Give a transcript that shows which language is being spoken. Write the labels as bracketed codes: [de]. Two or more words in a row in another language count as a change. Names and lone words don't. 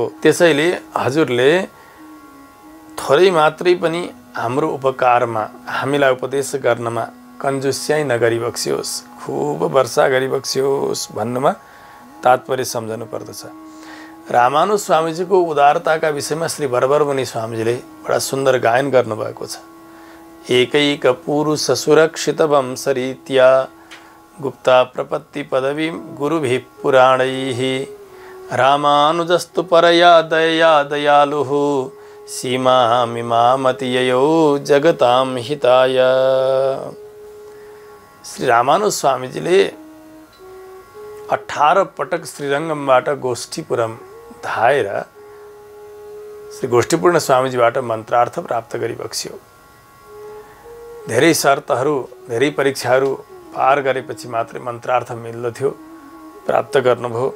[ne] त्यसैले हजुरले थोरै मात्रै पनि हाम्रो उपकारमा, हामीलाई उपदेश गर्नमा कन्जुस्याइ नगरिबक्सियोस्, खूब वर्षा गरिबक्सियोस् भन्नुमा तात्पर्य सम्झनु पर्दछ। रामानुज स्वामीजीको उदारताका विषयमा श्री वरवरमुनि स्वामीजीले बडा सुन्दर गायन गर्नुभएको छ। [sa] एकैक पुरुष सुरक्षित वंशरीत्या गुप्ता प्रपत्ति पदवी गुरुभिः पुराणैः रामानुजस्तु परया दया दयालुः सीमामिमामतिययो जगतां हिताय। [ne] श्री रामानुज स्वामीजीले 18 पटक श्रीरङ्गमबाट गोष्ठीपुरम धाएर श्री गोष्ठीपूर्ण स्वामीजीबाट मन्त्रार्थ प्राप्त गरिबक्स्यो। धेरै शर्तहरू, धेरै परीक्षाहरू पार गरेपछि मात्रै मन्त्रार्थ मिल्दथ्यो, प्राप्त गर्नुभयो।